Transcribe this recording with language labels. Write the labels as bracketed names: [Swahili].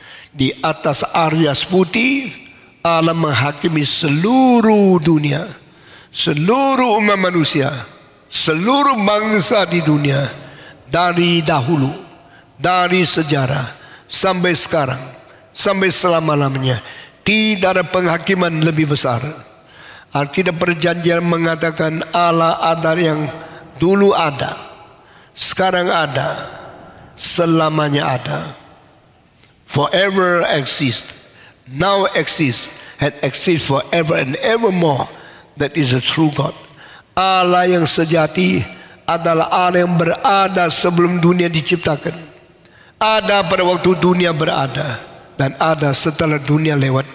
[Indonesian] Di atas Aries Putih, Allah menghakimi seluruh dunia, seluruh umat manusia, seluruh bangsa di dunia, dari dahulu, dari sejarah sampai sekarang, sampai selama-lamanya. Tidak ada penghakiman lebih besar. Alkitab Perjanjian mengatakan Allah ada yang dulu ada, sekarang ada, selamanya ada. [English] Forever exist, now exist, and exist forever and evermore. That is the true God. [Indonesian] Allah yang sejati adalah Allah yang berada sebelum dunia diciptakan. Ada pada waktu dunia berada, dan ada setelah dunia lewat.